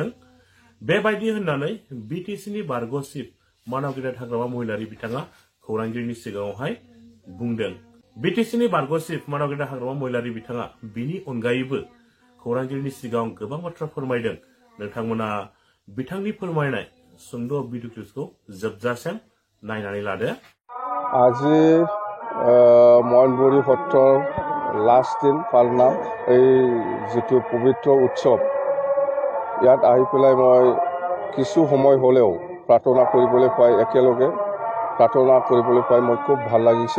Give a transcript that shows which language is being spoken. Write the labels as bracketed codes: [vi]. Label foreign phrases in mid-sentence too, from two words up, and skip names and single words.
[brx] बेबायदि होननानै बिटिसिनि बारग' चिफ मानाव गेदेर हाग्रामा महिलारि बिथाङा खौरांगिरिनि सिगाङावहाय बुंदों। बिटिसिनि बारग' चिफ मानाव गेदेर हाग्रामा महिलारि बिथाङा बिनि अनगायैबो खौरांगिरिनि सिगाङाव गोबां बाथ्रा फोरमायदों। नोंथांमोना बिथांनि फोरमायनाय सुंद' भिडिअ क्लिपखौ जोबजासिम नायनानै लादो। [as] আজি মইনবুৰী সত্ৰৰ লাষ্ট দিন পালনাম এই যিটো পবিত্ৰ উৎসৱ, ইয়াত আহি পেলাই মই কিছু সময় হ'লেও প্ৰাৰ্থনা কৰিবলৈ পাই, একেলগে প্ৰাৰ্থনা কৰিবলৈ পাই মই খুব ভাল লাগিছে।